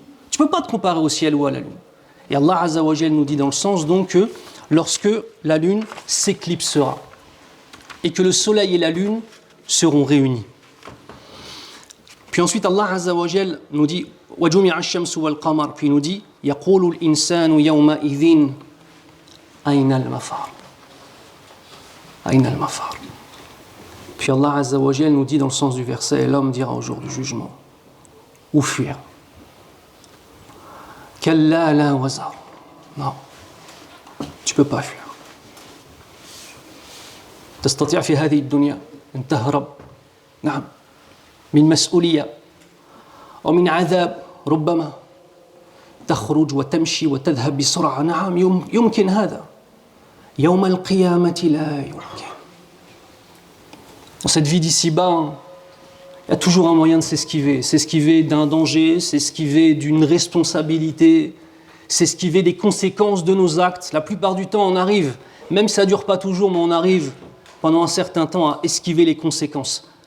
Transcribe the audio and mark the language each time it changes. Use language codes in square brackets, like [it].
[fr] Tu ne peux pas te comparer au ciel ou à la lune. Et Allah Azza wa Jal nous dit dans le sens donc que lorsque la lune s'éclipsera et que le soleil et la lune seront réunis. Puis ensuite Allah Azza wa Jal nous dit [ar] وَجُمِعَ الشَّمْسُ وَالْقَمَرُ. [fr] Puis il nous dit [ar] يَقُولُ الْإِنسَانُ يَوْمَئِذٍ أَيْنَ الْمَفَرُ أَيْنَ الْمَفَرُ. [fr] Puis Allah Azza wa Jal nous dit dans le sens du verset, l'homme dira au jour du jugement, où fuir? [ar] كَلَّا لَا وَزَرُ. [fr] Non, tu ne peux pas fuir. [ar] تستطيع في هذه الدنيا أن تهرب نعم من مسؤولية ومن عذاب ربما تخرج وتمشي وتذهب بسرعة نعم يمكن هذا يوم القيامة لا يمكن. [fr] Dans cette vie d'ici-bas, il y a toujours un moyen de s'esquiver. S'esquiver d'un danger, s'esquiver d'une responsabilité, s'esquiver des conséquences de nos actes. La plupart du temps, on arrive, même si ça ne dure pas toujours, mais on arrive pendant un certain temps à esquiver les conséquences.